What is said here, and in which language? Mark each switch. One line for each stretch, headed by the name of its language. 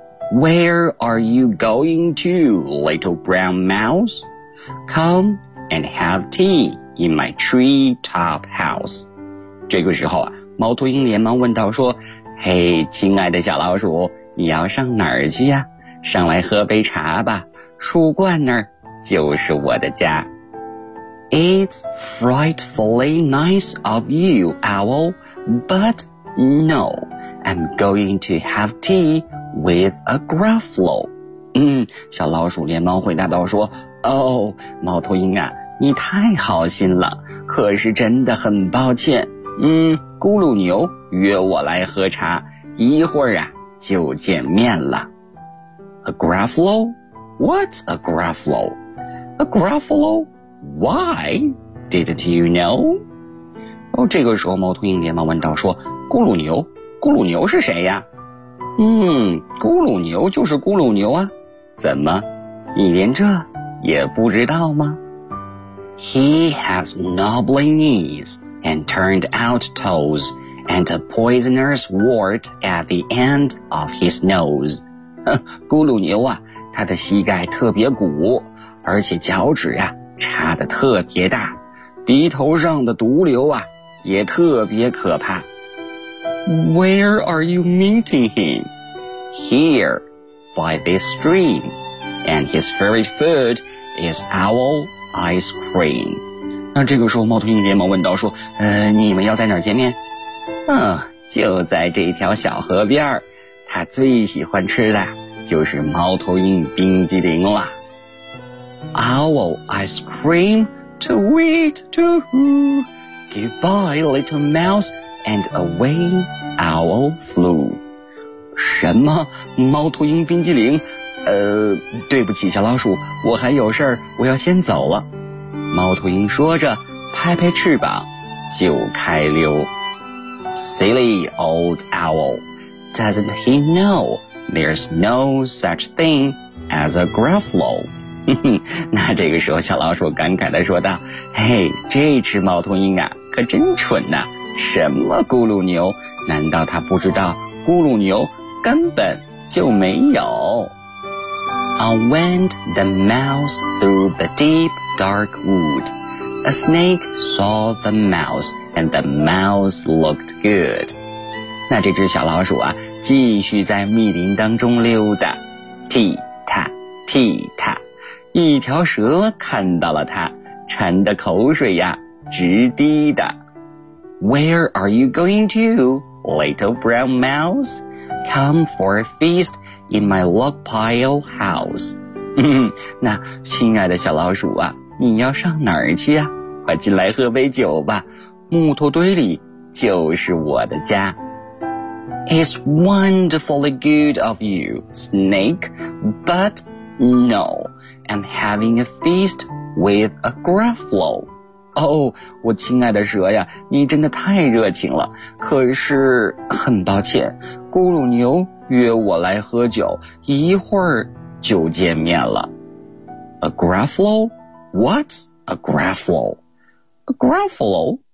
English: Where are you going to, little brown mouse? Come and have tea. In my tree top house.
Chinese: 这个时候啊，猫头鹰连忙问道说，嘿，亲爱的小老鼠，你要上哪儿去呀？上来喝杯茶吧，树冠那儿就是我的家。
English: It's frightfully nice of you, Owl, but no, I'm going to have tea with a Gruffalo.
Chinese: 小老鼠连忙回答道说 Oh, 猫头鹰啊，你太好心了，可是真的很抱歉。咕噜牛约我来喝茶，一会儿啊就见面了。
English: A Gruffalo? What's a Gruffalo? A Gruffalo? Why didn't you know?
Chinese: 哦，这个时候猫头鹰连忙问道说咕噜牛，咕噜牛是谁呀？咕噜牛就是咕噜牛啊，怎么你连这也不知道吗？
English: He has knobbly knees and turned out toes and a poisonous wart at the end of his nose.
Chinese: 咕噜牛啊，他的膝盖特别鼓，而且脚趾啊插得特别大，鼻头上的毒瘤啊也特别可怕。
English: Where are you meeting him? Here, by this stream. And his favorite food is owl ice cream.
Chinese: 那这个时候猫头鹰连忙问道说你们要在哪儿见面？就在这条小河边，他最喜欢吃的就是猫头鹰冰激凌了。
English: Owl ice cream, tweet to who? Goodbye, little mouse, and away owl flew.
Chinese: 什么？猫头鹰冰激凌？对不起，小老鼠，我还有事儿，我要先走了。猫头鹰说着，拍拍翅膀，就开溜。
English: Silly old owl, doesn't he know there's no such thing as a Gruffalo?
Chinese: 那这个时候小老鼠感慨地说道，嘿，这只猫头鹰啊可真蠢啊，什么咕噜牛，难道它不知道咕噜牛根本就没有。
English: On went the mouse through the deep dark wood. A snake saw the mouse and the mouse looked good.
Chinese: 那这只小老鼠啊继续在密林当中溜达，踢踏踢踏，一条蛇看到了它，馋得口水呀直滴的。
English: Where are you going to, little brown mouse? Come for a feast in my log pile house.
Chinese: 那亲爱的小老鼠啊，你要上哪儿去啊？快进来喝杯酒吧，木头堆里就是我的家。
English: It's wonderfully good of you, snake, but no. I'm having a feast with a Gruffalo.
Chinese: Oh, 我亲爱的蛇呀，你真的太热情了。可是很抱歉，咕噜牛约我来喝酒，一会儿就见面了。
English: A Gruffalo? What's a Gruffalo? A Gruffalo?